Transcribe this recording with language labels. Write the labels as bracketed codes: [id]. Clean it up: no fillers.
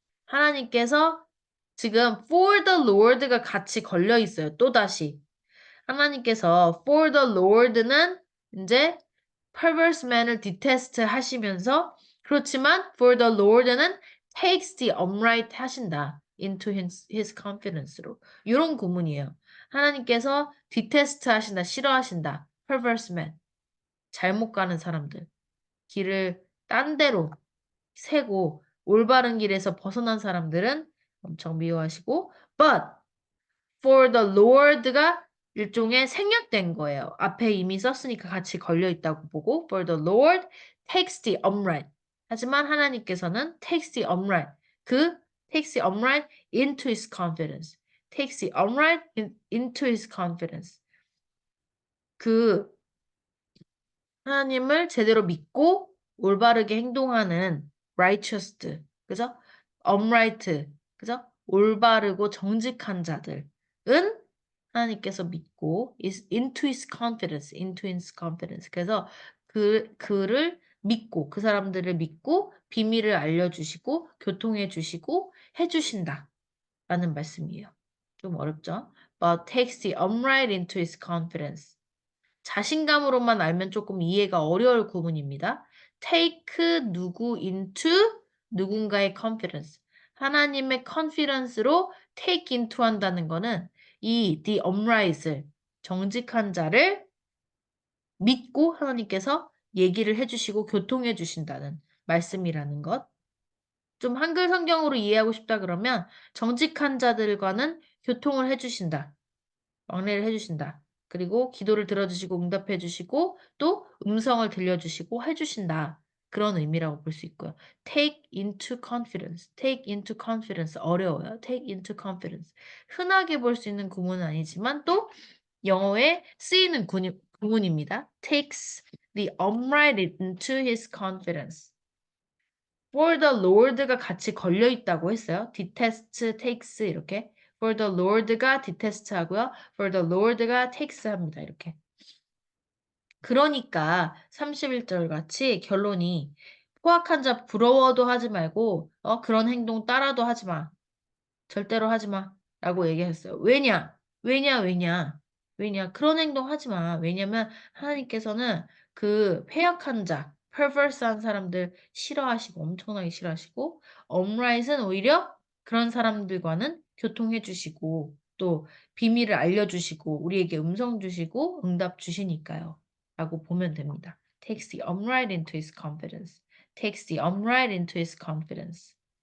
[ko] 하나님께서 지금 [en] for the Lord [ko] 가 같이 걸려 있어요. 또다시. 하나님께서 [en] for the Lord는 [ko] 이제 [en] perverse man을 detest [ko] 하시면서 그렇지만 [en] for the Lord는 takes the upright [ko] 하신다. [en] into his confidence로. [ko] 이런 구문이에요. 하나님께서 detest 하신다. 싫어하신다. [en] perverse man. [ko] 잘못 가는 사람들. 길을 딴 데로 세고 올바른 길에서 벗어난 사람들은 엄청 미워하시고 [en] but for the Lord [ko] 가 일종의 생략된 거예요. 앞에 이미 썼으니까 같이 걸려 있다고 보고 [en] for the Lord takes the upright. [ko] 하지만 하나님께서는 [en] takes the upright. takes the upright into his confidence. takes the upright into his confidence. [ko] 그 하나님을 제대로 믿고 올바르게 행동하는 righteous, 그죠? upright, 그죠? 올바르고 정직한 자들은 하나님께서 믿고 is [en] into his confidence, into his confidence. [ko] 그래서 그를 믿고 그 사람들을 믿고 비밀을 알려주시고 교통해 주시고 해주신다 라는 말씀이에요. 좀 어렵죠? [en] But takes the upright into his confidence. [ko] 자신감으로만 알면 조금 이해가 어려울 구문입니다. [en] take 누구 into 누군가의 confidence. [ko] 하나님의 confidence로 [en] take into [ko] 한다는 거는 이 the upright을 정직한 자를 믿고 하나님께서 얘기를 해주시고 교통해 주신다는 말씀이라는 것. 좀 한글 성경으로 이해하고 싶다 그러면 정직한 자들과는 교통을 해주신다. 왕래를 해주신다. 그리고 기도를 들어주시고 응답해 주시고 또 음성을 들려주시고 해주신다. 그런 의미라고 볼 수 있고요. [en] take into confidence. take into confidence. [ko] 어려워요. [en] take into confidence. [ko] 흔하게 볼 수 있는 구문은 아니지만 또 영어에 쓰이는 구문입니다. [en] takes the upright into his confidence. For the Lord [ko] 가 같이 걸려 있다고 했어요. [en] detest, takes [ko] 이렇게. [en] For the Lord가 detest [ko] 하고요. [en] For the Lord가 takes [ko] 합니다. 이렇게. 그러니까 31절 같이 결론이 포악한 자 부러워도 하지 말고 그런 행동 따라도 하지 마. 절대로 하지 마. 라고 얘기했어요. 왜냐? 왜냐? 그런 행동 하지 마. 왜냐면 하나님께서는 그 패역한 자, [en] perverse [ko] 한 사람들 싫어하시고 엄청나게 싫어하시고 upright은 오히려 그런 사람들과는 교통해 주시고 또 비밀을 알려주시고 우리에게 음성 주시고 응답 주시니까요. 라고 보면 됩니다. [en] takes the upright into his confidence. takes the upright into his confidence.